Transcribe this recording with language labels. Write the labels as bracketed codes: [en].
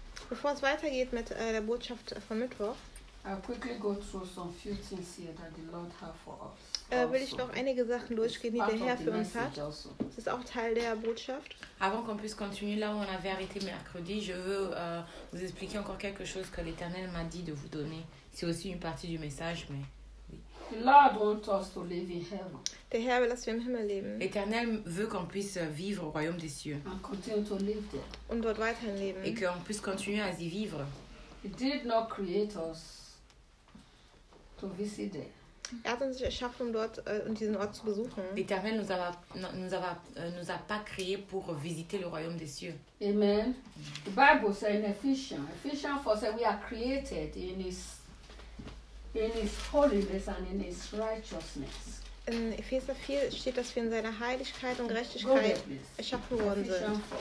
[de] Bevor es weitergeht mit der Botschaft von Mittwoch, [en] I'll quickly go through some few things here that the Lord has for us. [de] Will ich noch einige Sachen durchgehen, die der Herr für uns hat. Das ist auch Teil der Botschaft. [fr] Avant qu'on puisse continuer là où on avait arrêté mercredi, je veux vous expliquer encore quelque chose que l'Éternel m'a dit de vous donner. C'est aussi une partie du message, mais oui. [en] The Lord wants us to live in heaven. [de] Der Herr will, dass wir im Himmel leben. [fr] L'Éternel veut qu'on puisse vivre au royaume des cieux. [en] And continue to live there. [de] Und dort weiterhin leben. [fr] Et qu'on puisse continuer à y vivre. [en] He did not create us to visit there. [de] Er hat uns erschaffen, um dort und diesen Ort zu besuchen. [fr] L'Éternel nous a pas créé pour visiter le royaume des cieux. Amen. [en] The Bible says in Ephesians 4 says we are created in his holiness and in his righteousness. [de] In Epheser 4 steht, dass wir in seiner Heiligkeit und Gerechtigkeit erschaffen worden sind.